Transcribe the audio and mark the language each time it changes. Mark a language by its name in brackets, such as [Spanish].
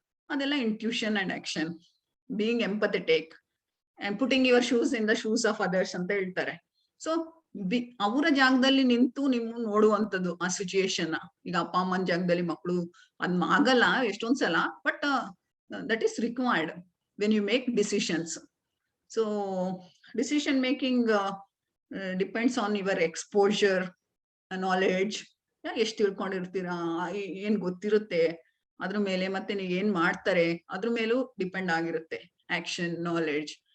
[Kannada] ಅದೆಲ್ಲ [English] Intuition and action. Being empathetic and putting your shoes in the shoes of others [Kannada] ಅಂತ ಹೇಳ್ತಾರೆ. So ಅವರ ಜಾಗದಲ್ಲಿ ನಿಂತು ನೀವು ನೋಡುವಂಥದ್ದು ಆ ಸಿಚುಯೇಷನ್. ಈಗ ಅಪ್ಪ ಅಮ್ಮನ ಜಾಗದಲ್ಲಿ ಮಕ್ಕಳು ಅದ್ ಆಗಲ್ಲ ಎಷ್ಟೊಂದ್ಸಲ, [English] But that is required when you make decisions. So decision making depends on your exposure, knowledge. [Kannada] ಎಷ್ಟು ತಿಳ್ಕೊಂಡಿರ್ತೀರಾ, ಏನ್ ಗೊತ್ತಿರುತ್ತೆ ಅದ್ರ ಮೇಲೆ, ಮತ್ತೆ ನೀವು ಏನ್ ಮಾಡ್ತಾರೆ ಅದ್ರ ಮೇಲೂ ಡಿಪೆಂಡ್ ಆಗಿರುತ್ತೆ. Action, knowledge.